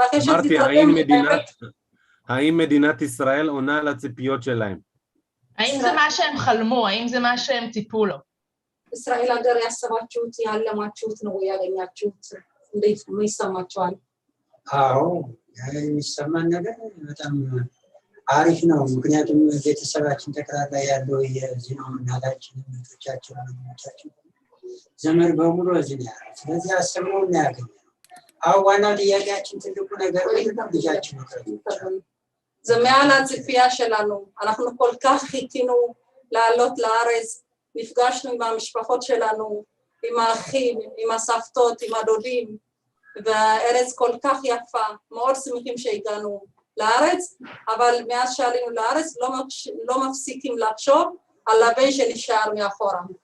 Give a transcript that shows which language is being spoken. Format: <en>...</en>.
<he>אמרתי, האם מדינת ישראל עונה על הציפיות שלהם? האם זה מה שהם חלמו? האם זה מה שהם ציפו לו?</he> <am>ישראל ሀገር ያሰባችሁት ያለማችሁት ነው ያገኛችሁት? እንዴት ምን ይሰማችኋል? አዎ የሚሰማን ነገር በጣም አሪፍ ነው። ምክንያቱም ቤተሰባችን ተከታታ ያለው የዚህ ነው። እናታችን ልጆቻችን ልጆቻችን ዘመድ በሙሉ እዚህ ነው ያለው። ስለዚህ አስበው ነው ያገኘው። አዎ ዋናው ጥያቄያችን ትልቁ ነገር ልጃችን ነው።</am> <he>זה מעל הציפייה שלנו. אנחנו כל כך חיכינו לעלות לארץ, נפגשנו עם המשפחות שלנו, עם האחים, עם הסבתות, עם הדודים, והארץ כל כך יפה, מאוד שמחים שהגענו לארץ, אבל מאז שעלינו לארץ לא מפסיקים לחשוב על הבן שנשאר מאחורה.</he>